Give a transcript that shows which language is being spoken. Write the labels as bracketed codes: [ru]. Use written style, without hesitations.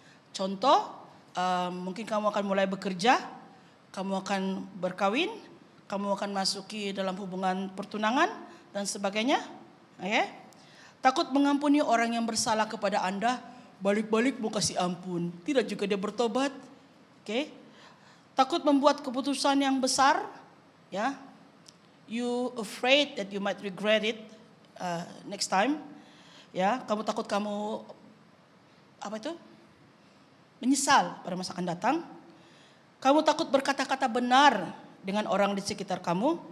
[ms] Contoh, mungkin kamu akan mulai bekerja, kamu akan berkawin, kamu akan masuki dalam hubungan pertunangan dan sebagainya. Okay? Takut mengampuni orang yang bersalah kepada Anda, balik-balik mau kasih ampun, tidak juga dia bertobat. Okay? Takut membuat keputusan yang besar, ya. [en] You afraid that you might regret it next time. [ms] Ya, kamu takut kamu menyesal pada masa akan datang. Kamu takut berkata-kata benar dengan orang di sekitar kamu.